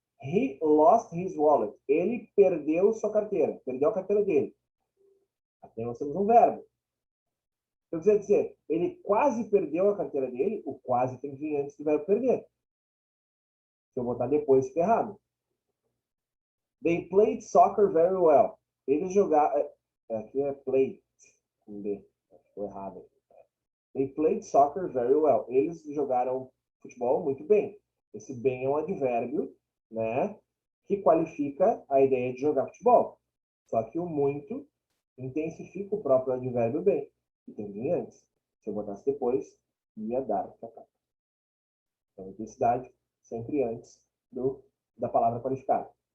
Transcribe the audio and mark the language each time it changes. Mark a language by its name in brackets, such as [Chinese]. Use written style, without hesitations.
[English] He lost his wallet. [Portuguese] Ele perdeu sua carteira. Perdeu a carteira dele. Aqui nós temos um verbo. Então, quer dizer, ele quase perdeu a carteira dele, o quase tem que vir antes do verbo perder. Se eu botar depois, fica errado. [English] They played soccer very well. [Portuguese] Eles jogaram... Aqui é played, com B. Ficou errado. [English] They played soccer very well. [Portuguese] Eles jogaram futebol muito bem. Esse bem é um advérbio, né, que qualifica a ideia de jogar futebol. Só que o muito intensifica o próprio advérbio bem, que tem que vir antes. Se eu botasse depois, ia dar cacá. Então, intensidade sempre antes da palavra qualificada.